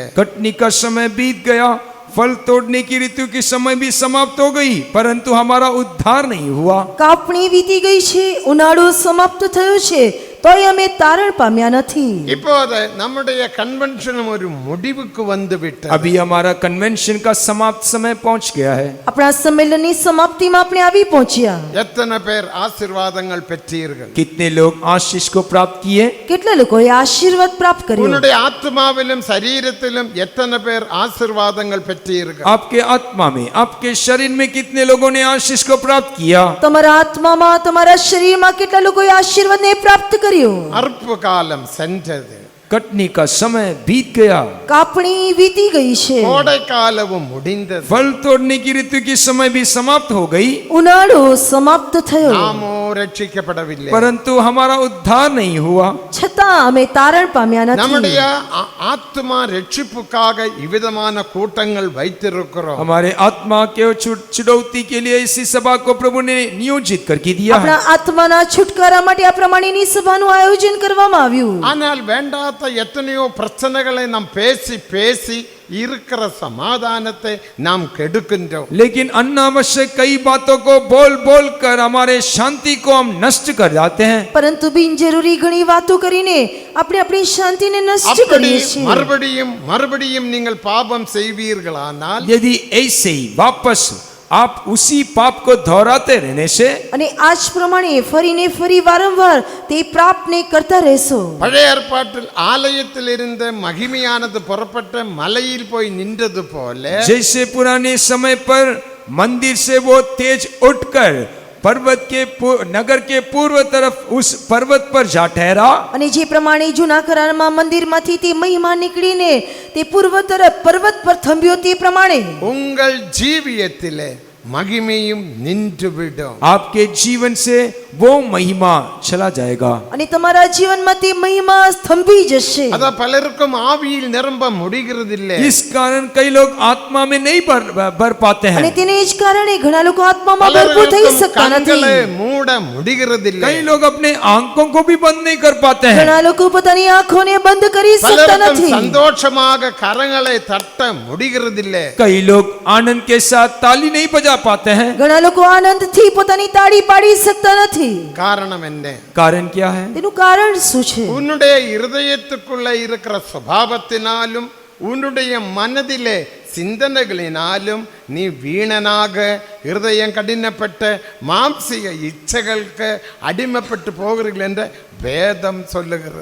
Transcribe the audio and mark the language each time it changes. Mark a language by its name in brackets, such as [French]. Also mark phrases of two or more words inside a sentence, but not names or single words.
[Hindi] कटनी का समय बीत गया, फल तोड़ने की ऋतु की समय भी समाप्त हो गई, परंतु हमारा उद्धार नहीं हुआ. [Gujarati] કાપણી વીતી ગઈ છે, ઉનાળો સમાપ્ત થયો છે, તોય અમે તારણ પામ્યા નથી. [Tamil] இப்போது நம்முடைய கன்வென்ஷன் ஒரு முடிவுக்கு வந்து விட்டது. [Hindi] अभी हमारा कन्वेंशन का समाप्त समय पहुंच गया है. [Gujarati] આપણા સંમેલનની સમાપ્તિમાં આપણે આવી પહોંચ્યા. [Tamil] எத்தனை பேர் ஆசீர்வாதங்கள் பெற்றீர்கள்? [Hindi] कितने लोग आशीष को प्राप्त किए? [Gujarati] કેટલા લોકોએ આશીર્વાદ પ્રાપ્ત કર્યો? [Tamil] உன்னுடைய ஆத்மாவிலும் சரீரத்திலும் எத்தனை பேர் ஆசீர்வாதங்கள் பெற்றீர்கள்? [Hindi] आपके आत्मा में, आपके शरीर में कितने लोगों ने आशीष को प्राप्त किया? [Gujarati] તમારા આત્મામાં, તમારા શરીરમાં કેટલા લોકોએ આશીર્વાદને પ્રાપ્ત કર્યો? [Tamil] அறுப்பு காலம் சென்றது, [Hindi] कटनी का समय बीत गया, [Gujarati] કાપણી વીતી ગઈ છે, [Tamil] கோடை காலமும் முடிந்தது, [Hindi] फल तोड़ने की ऋतु की समय भी समाप्त हो गई, [Gujarati] ઉનાળો સમાપ્ત થયો, [Tamil] நாமோ ரட்சிக்கப்படவில்லை. [Hindi] परंतु हमारा उद्धार नहीं हुआ. [Gujarati] છતાં અમે તારણ પામ્યા [Tamil] நம்முடைய [Gujarati] નથી. [Tamil] ஆத்மா ரட்சிப்புக்காக இவ்விதமான கூட்டங்கள் வைத்திருக்கிறோம். [Hindi] हमारे आत्मा के छुड़ौती के लिए इसी सभा को प्रभु ने नियोजित करके दिया है. [Gujarati] આપણા આત્માના છુટકારા માટે આ પ્રમાણેની સભાનું આયોજન કરવામાં આવ્યું. [Tamil] ஆனால் வேண்டாத எத்தனையோ பிரச்சனைகளை நாம் பேசி பேசி இருக்கிற சமாதானத்தை நாம் கெடுக்கின்றோம். [Hindi] लेकिन अनावश्यक कई बातों को बोल बोल कर हमारे शांति को हम नष्ट कर जाते हैं. [Gujarati] પરંતુ બિનજરૂરી ઘણી વાતો કરીને આપણે આપણી શાંતિને નષ્ટ [Tamil] அப்படி [Gujarati] કરીએ છીએ. [Tamil] மறுபடியும் மறுபடியும் நீங்கள் பாபம் செய்வீர்களானால் [Hindi] यदि ऐसे ही वापस आप उसी पाप को दोहराते रहने से [Gujarati] અને આ જ પ્રમાણે ફરીને ફરી વારંવાર તે પ્રાપ્તને કરતા રહેશો. [Tamil] பழைய ஏற்பாட்டில் ஆலயத்தில் இருந்த மகிமையானது புறப்பட்ட மலையில் போய் நின்றது போல [Hindi] जैसे पुराने समय पर मंदिर से वो तेज उठकर पर्वत के नगर के पूर्व तरफ उस पर्वत पर जा ठहरा, [Gujarati] અને જે પ્રમાણે જૂના કરારમાં મંદિરમાંથી તે મહિમા નીકળીને તે પૂર્વ તરફ પર્વત પર થંભ્યો, તે પ્રમાણે [Tamil] உங்கள் ஜீவியத்திலே மகிமையும் நின்றுவிடும். [Hindi] आपके जीवन से वो महिमा चला जाएगा. [Gujarati] અને તમારા જીવનમાં તે મહિમા સ્તંભી જશે. [Tamil] அத பலருக்கும் ஆவியில் நிரம்ப முடிகிறதில்லை. [Hindi] इस कारण कई लोग आत्मा में नहीं भर पाते [Gujarati] અને [Hindi] हैं. [Gujarati] તેને જ કારણે ઘણા લોકો આત્મામાં ભરપૂર થઈ [Tamil] பலருக்கும் [Gujarati] શકતા [Tamil] கண்களை [Gujarati] નથી. [Tamil] மூட முடிகிறதில்லை. [Hindi] कई लोग अपने आंखों को भी बंद नहीं कर पाते हैं. [Gujarati] ઘણા લોકો પોતાની આંખોને બંધ કરી શકતા [Tamil] பலருக்கும் [Gujarati] નથી. [Tamil] சந்தோஷமாக கரங்களை தட்ட முடிகிறதில்லை. [Hindi] कई लोग आनंद के साथ ताली नहीं बजा पाते हैं. [Gujarati] ઘણા લોકો આનંદથી પોતાની તાળી પાડી શકતા નથી. નથી. [Tamil] காரணம் என்ன? [Hindi] कारण क्या है? [Gujarati] તેનું કારણ શું છે? [Tamil] உன்னுடைய இருதயத்துக்குள்ள இருக்கிற சுபாவத்தினாலும் உன்னுடைய மனதிலே சிந்தனைகளினாலும் நீ வீணனாக இருதயம் கடினப்பட்ட மாம்சிக இச்சைகளுக்கு அடிமைப்பட்டு போகிறீர்கள் என்ற வேதம் சொல்லுகிறது.